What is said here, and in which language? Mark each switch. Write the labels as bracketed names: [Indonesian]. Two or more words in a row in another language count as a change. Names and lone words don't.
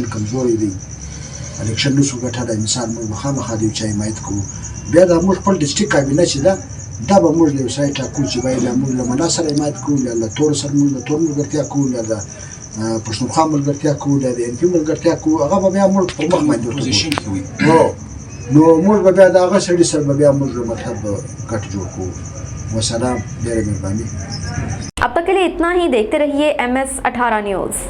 [Pashto] کمزوری دی الیکشن نشو ګټلی مثال موږ مخامخ د یو چا حمایت کوو بیا دا موږ خپل ډسټرکټ کابینه چې ده دا به موږ له یو ځای ټاکو چې باید موږ له منا سره حمایت کوو له تور سره موږ له تور ملګرتیا کوو له پښتونخوا ملګرتیا کوو له د NP ملګرتیا کوو هغه به بیا موږ پر مخ باندې پوزیشن کوي نو موږ به بیا د هغه سړي سره به بیا موږ مطلب ګټ جوړ کوو وسلام ډېره مهرباني [Hindi] अब तक के लिए इतना ही देखते रहिए MS 18 न्यूज़।